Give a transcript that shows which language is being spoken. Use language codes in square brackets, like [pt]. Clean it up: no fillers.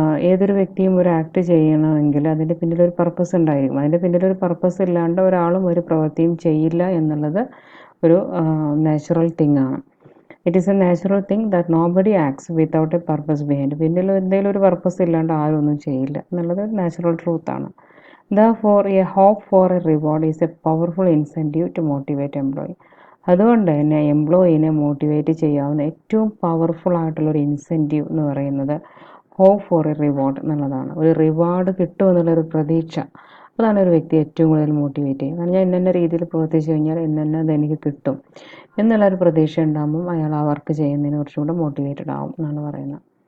[ml] ഏതൊരു വ്യക്തിയും ഒരു ആക്ട് ചെയ്യണമെങ്കിൽ അതിൻ്റെ പിന്നിലൊരു പർപ്പസ് ഉണ്ടായിരിക്കും. അതിൻ്റെ പിന്നിലൊരു പർപ്പസ് ഇല്ലാണ്ട് ഒരാളും ഒരു പ്രവൃത്തിയും ചെയ്യില്ല എന്നുള്ളത് ഒരു നാച്ചുറൽ തിങ് ആണ്. [en] It is a natural thing that nobody acts without a purpose behind. [ml] പിന്നിൽ എന്തെങ്കിലും ഒരു പർപ്പസ് ഇല്ലാണ്ട് ആരും ഒന്നും ചെയ്യില്ല എന്നുള്ളത് natural ട്രൂത്താണ്. [en] Therefore, a hope for a reward is a powerful incentive to motivate employee. [ml] അതുകൊണ്ട് തന്നെ എംപ്ലോയിനെ മോട്ടിവേറ്റ് ചെയ്യാവുന്ന ഏറ്റവും പവർഫുൾ ആയിട്ടുള്ളൊരു ഇൻസെൻറ്റീവ് എന്ന് പറയുന്നത് [en] hope for a reward [ml] എന്നുള്ളതാണ്. ഒരു റിവാർഡ് കിട്ടുമെന്നുള്ളൊരു പ്രതീക്ഷ, അതാണ് ഒരു വ്യക്തി ഏറ്റവും കൂടുതൽ മോട്ടിവേറ്റ് ചെയ്യും. കാരണം ഞാൻ ഇന്ന രീതിയിൽ പ്രവർത്തിച്ചു കഴിഞ്ഞാൽ ഇന്നത് എനിക്ക് കിട്ടും എന്നുള്ളൊരു പ്രതീക്ഷ ഉണ്ടാകുമ്പം അയാൾ ആ വർക്ക് ചെയ്യുന്നതിന് കുറച്ചും കൂടെ മോട്ടിവേറ്റഡ് ആവും എന്നാണ് പറയുന്നത്.